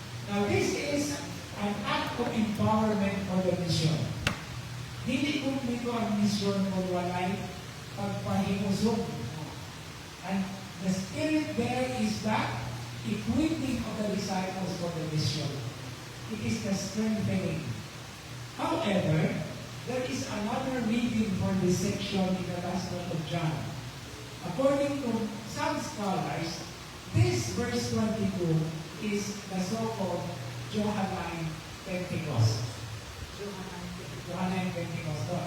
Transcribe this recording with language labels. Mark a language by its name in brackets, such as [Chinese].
[English] Now, this is an act of empowerment for the mission. [Cebuano] Dili kumplito ang mission kung walay pagpahimusog. [English] And the Spirit there is the equipping of the disciples for the mission. It is the strengthening. However, there is another reading for this section in the Gospel of John. According to some scholars, this verse 22 is the so-called Johannine Pentecost. Johannine Pentecost.